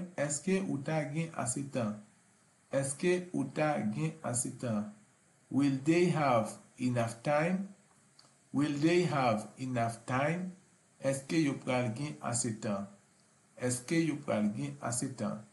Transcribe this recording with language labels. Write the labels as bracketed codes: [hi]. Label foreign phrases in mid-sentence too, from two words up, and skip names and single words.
[ht] Eske ou ta gen ase tan? Eske ou ta gen ase tan? [en] Will they have enough time? Will they have enough time? [ht] Eske yo pral gen ase tan? Eske yo pral gen ase tan?